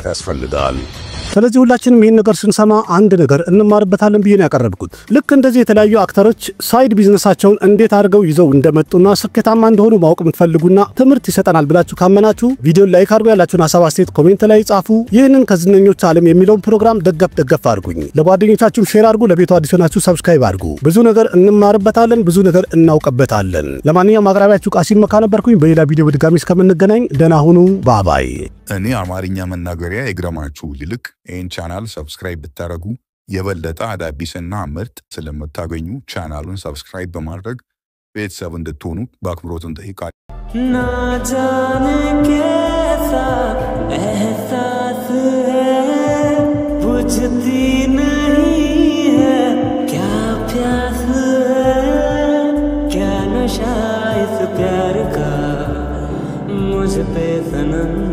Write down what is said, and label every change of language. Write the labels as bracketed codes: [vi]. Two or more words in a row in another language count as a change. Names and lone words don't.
[am] ያስፈልጋል። ስለዚህ ሁላችንም ይሄን ነገር ስንሰማ አንድ ነገር እንማርበታለን ብዬ ነው ያቀረብኩት። ልክ እንደዚህ የተለያዩ አክተሮች [en] side business [am] እንዴት አድርገው ይዘው እንደመጡና ስኬታማ እንደሆኑ ማወቅ የምትፈልጉና ትምህርት ይሰጠናል ብላችሁ ካመናችሁ ቪዲዮን ላይክ አድርጉ፣ ያላችሁን ሐሳብ አስተያየት ኮሜንት ላይ ጻፉ። ይህንን ከዝነኞች ዓለም የሚለውን ፕሮግራም ደገፍ አድርጉኝ። ለጓደኞቻችሁ ሼር አድርጉ። ለቤቱ አዲስ ሆናችሁ ሰብስክራይብ አድርጉ። ብዙ ነገር እንማርበታለን፣ ብዙ ነገር እናውቅበታለን። ለማንኛውም አቅራቢያችሁ ቃሲም መካ ነበርኩኝ። በሌላ ቪዲዮ በድጋሚ እስከምንገናኝ ደህና ሁኑ። ባባይ። እኔ አማርኛ መናገሪያ ይግረማችሁ ይልቅ ይህን ቻናል ሰብስክራይብ ብታረጉ የበለጠ አዳዲስና ምርጥ ስለምታገኙ ቻናሉን ሰብስክራይብ በማድረግ ቤተሰብ እንድትሆኑ በአክብሮት እንጠይቃለን። [hi] ना जाने कैसा एहसास है बुझती नहीं है क्या प्यास है क्या नशा इस प्यार का मुझ पे सनम